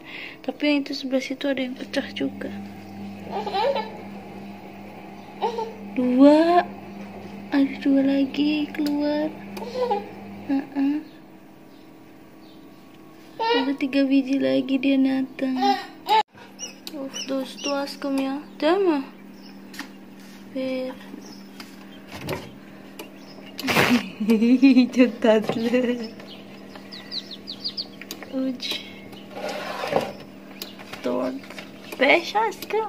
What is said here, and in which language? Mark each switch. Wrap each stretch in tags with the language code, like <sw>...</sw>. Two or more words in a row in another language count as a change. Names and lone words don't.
<id>Tapi yang itu sebelah situ ada yang pecah juga. 2. Ada 2 lagi keluar. Ada 3 biji lagi dia datang.</id> <tr>Dostu askım ya. Değil mi? Bir. Çok tatlı. 3, 4, 5 askım.</tr>